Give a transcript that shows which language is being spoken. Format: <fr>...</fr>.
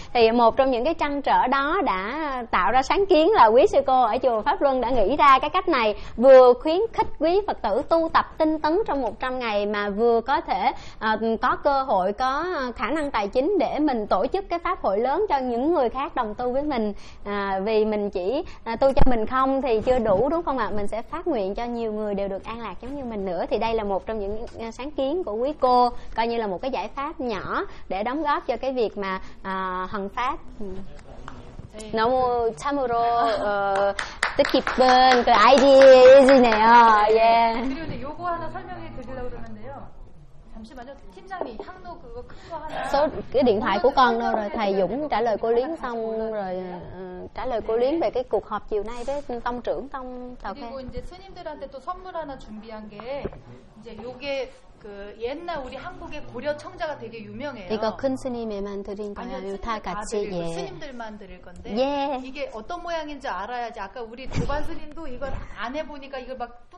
<vi>Thì một trong những cái trăn trở đó đã tạo ra sáng kiến là quý sư cô ở chùa Pháp Luân đã nghĩ ra cái cách này, vừa khuyến khích quý Phật tử tu tập tinh tấn trong 100 ngày mà vừa có thể có cơ hội, có khả năng tài chính để mình tổ chức cái pháp hội lớn cho những người khác đồng tu với mình. Vì mình chỉ tu cho mình không thì chưa đủ, đúng không ạ? Mình sẽ phát nguyện cho nhiều người đều được an lạc giống như mình nữa. Thì đây là một trong những sáng kiến của quý cô, coi như là một cái giải pháp nhỏ để đóng góp cho cái việc mà hằng pháp.</vi> <ko>너무 참으로 뜻깊은 그 아이디어이네요. 예. 그리고 요거 하나 설명해 드리려고 그러는데요. 잠시만요. 팀장님, 향로 그거 큰 거 하나.</ko> <vi>그 điện thoại của con đâu rồi? Thầy Dũng trả lời cô Liên xong rồi trả lời cô Liên về cái cuộc họp chiều nay với tông trưởng tông Tào Khê.</vi> <ko>그리고 이제 스님들한테 또 선물 하나 준비한 게 이제 요게 그 옛날 우리 한국의 고려 청자가 되게 유명해요. 이거 큰 스님에만 드린 거예요. 아니요, 다 같이 다 드리고 예. 스님들만 드릴 건데 예. 이게 어떤 모양인지 알아야지. 아까 우리 도반 스님도 이걸 안 해보니까 이걸 막</ko>